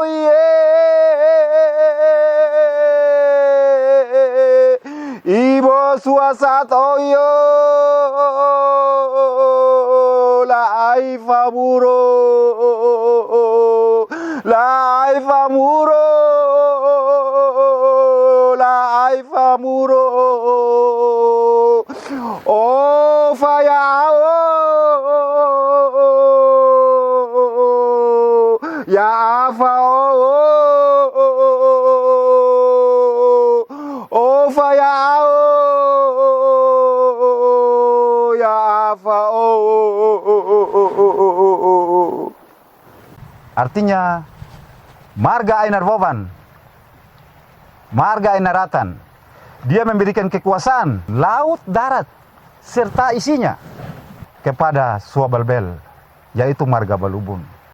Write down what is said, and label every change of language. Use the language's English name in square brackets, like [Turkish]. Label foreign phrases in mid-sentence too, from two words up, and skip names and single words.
[Kei] ibo suasato yo la ifaburo. La muro, oh faya, ya fa, oh faya, ya fa. [Indonesian] Artinya, marga Ainarvoban, marga Ainaratan, dia memberikan kekuasaan laut, darat, serta isinya kepada Suabalbel, yaitu marga Balubun.